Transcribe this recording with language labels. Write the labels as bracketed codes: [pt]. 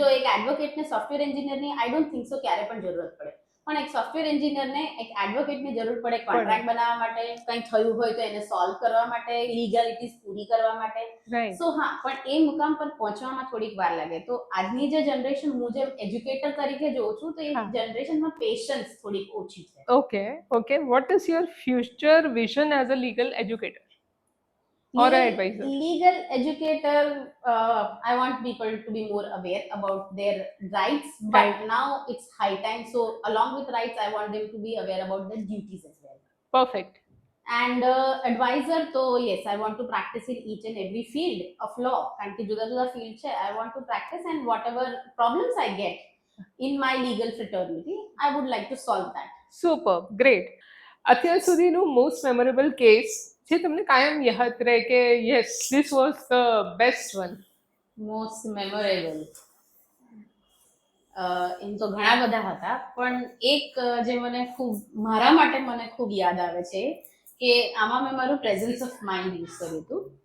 [gu] જો એક એડવોકેટને software એન્જિનિયરની [en] I don't think so [gu] ક્યારે પણ જરૂરત પડે, પણ એક સોફ્ટવેર એન્જિનિયરને એક એડવોકેટની જરૂર પડે કોન્ટ્રાક્ટ બનાવવા માટે, કંઈ થયું હોય તો એને સોલ્વ કરવા માટે, લીગાલિટીઝ પૂરી કરવા માટે. [en] Right. [gu] સો હા, પણ એ મુકામ પર પહોંચવામાં થોડીક વાર લાગે. તો આજની જે જનરેશન, હું જેમ એજ્યુકેટર તરીકે જોઉં છું, તો એ હા. જનરેશનમાં પેશન્સ થોડીક ઓછી છે. [en] Okay. What is your future vision as a legal educator or an advisor? Legal educator, I want people to be more aware about their rights, but Right. now it's high time. So along with rights, I want them to be aware about their duties as well. Perfect. And advisor, so yes, I want to practice in each and every field of law. [gu] કારણ કે જુદા જુદા field છે, [en] I want to practice, and whatever problems I get in my legal fraternity, I would like to solve that. Superb. Great. [gu] અત્યાર સુધીનું most memorable case જે તમને કાયમ યાદ રહે કે [en] Yes this was the best one? [gu] Most memorable, એમ તો ઘણા બધા હતા, પણ એક જે મને ખૂબ, મારા માટે મને ખૂબ યાદ આવે છે કે આમાં મેં મારું પ્રેઝન્સ ઓફ માઇન્ડ યુઝ કર્યું હતું.